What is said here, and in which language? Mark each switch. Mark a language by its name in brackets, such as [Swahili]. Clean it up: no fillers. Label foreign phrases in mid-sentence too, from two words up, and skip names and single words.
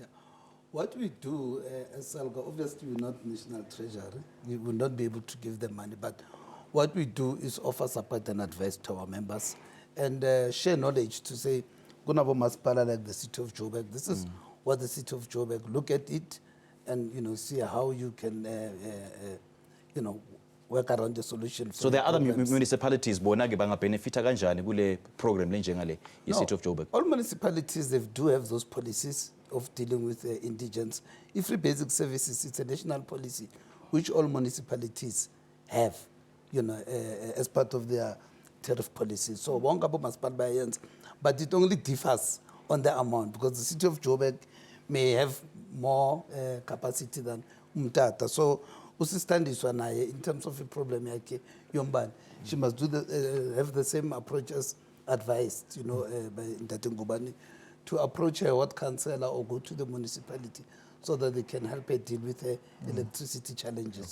[English] What we do as SALGA, obviously we're not National Treasury, we will not be able to give them money, but what we do is offer support and advice to our members and share knowledge to say, [Zulu] Gunabo Maspala [English] like the city of Joburg, this is what the city of Joburg, look at it and see how you can work around the solution. So there are other municipalities [Zulu] bona ke benefita kanjani kule program lenjengale ye [English] city of Joburg? All municipalities they do have those policies of dealing with indigents. Free basic services, it's a national policy which all municipalities have, as part of their tariff policy. [Zulu] So wonke abomasipala bayenza, [English] but it only differs on the amount, because the city of Joburg may have more capacity than Umtata. [Zulu] So usistandiswa naye [English] in terms of a problem [Zulu] yake yombani. [English] She must do have the same approach as advised, you know, by Ntate Ngubane, to approach her ward councillor or go to the municipality so that they can help her deal with her electricity challenges.